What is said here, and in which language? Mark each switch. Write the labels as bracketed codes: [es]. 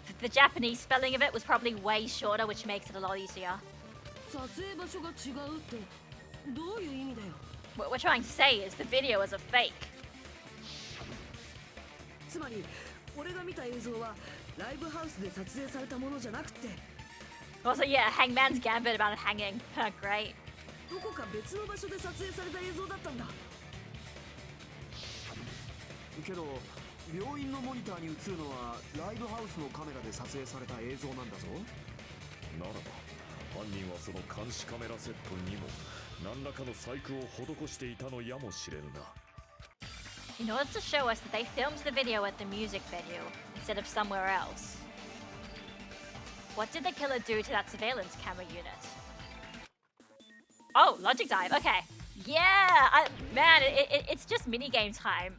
[en] the Japanese spelling of it was probably way shorter, which makes it a lot easier. [ja] 撮影場所が違うってどういう意味だよ。 [en] What we're trying to say is the video is a fake. [ja] つまり俺が見た映像はライブハウスで撮影されたものじゃなくて [en] Also, yeah, Hangman's Gambit about it hanging. Great. [ja] どこか別の場所で撮影された映像だったんだ。けど病院のモニターに映るのはライブハウスのカメラで撮影された映像なんだぞ。ならば犯人はその監視カメラセットにも何らかの細工を施していたのやもしれぬな。 [en] In order to show us that they filmed the video at the music venue instead of somewhere else. What did the killer do to that surveillance camera unit? Oh, logic dive. Okay. Yeah, man, it's just minigame time.